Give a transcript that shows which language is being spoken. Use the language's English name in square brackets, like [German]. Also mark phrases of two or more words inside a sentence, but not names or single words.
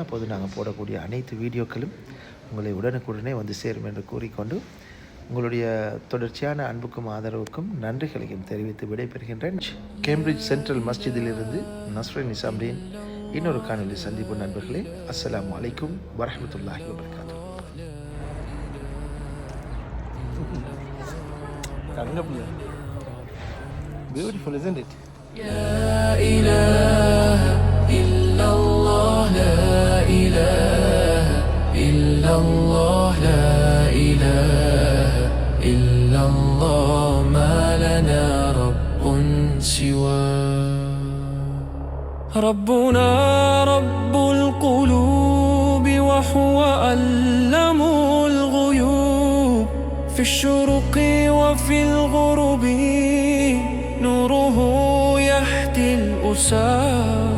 [Tamil] அப்போது நாங்கள் போடக்கூடிய அனைத்து வீடியோக்களும் உங்களை உடனுக்குடனே வந்து சேரும் என்று கூறிக்கொண்டு உங்களுடைய தொடர்ச்சியான அன்புக்கும் ஆதரவுக்கும் நன்றிகளையும் தெரிவித்து விடைபெறுகின்றேன். கேம்பிரிட்ஜ் சென்ட்ரல் மஸ்ஜிதிலிருந்து நஸ்ரின் நிசாம்தீன். இன்னொரு காணொலி சந்திப்பு நண்பர்களே. [Arabic] السلام عليكم ورحمة الله وبركاته. [English] Beautiful, isn't it? [Arabic] لا إله إلا الله، لا إله إلا الله، لا إله إلا الله، ما لنا رب سواه. ربنا رب القلوب وهو علم الغيوب في الشرق وفي الغرب نوره يهدي الأسى.